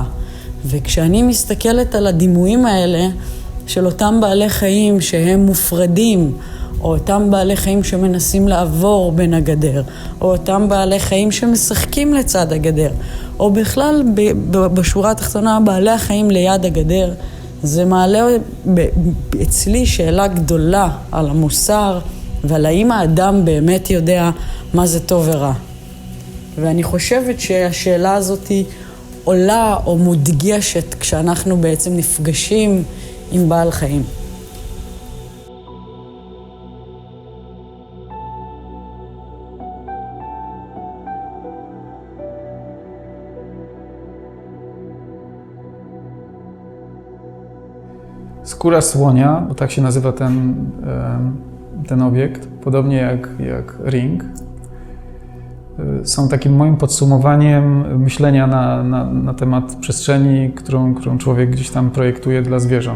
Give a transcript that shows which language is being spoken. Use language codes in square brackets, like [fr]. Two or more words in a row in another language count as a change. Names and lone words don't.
[he] וכשאני מסתכלת על הדימויים האלה, של אותם בעלי חיים שהם מופרדים, או אותם בעלי חיים שמנסים לעבור בין הגדר, או אותם בעלי חיים שמשחקים לצד הגדר, או בכלל בשורה התחתונה בעלי החיים ליד הגדר, זה מעלה אצלי שאלה גדולה על המוסר ועל האם האדם באמת יודע מה זה טוב ורע. ואני חושבת שהשאלה הזאת עולה או מודגשת כשאנחנו בעצם נפגשים עם בעל חיים. [pl] Skóra słonia, bo tak się nazywa ten obiekt, podobnie jak ring, są takim moim podsumowaniem myślenia na temat przestrzeni, którą człowiek gdzieś tam projektuje dla zwierząt.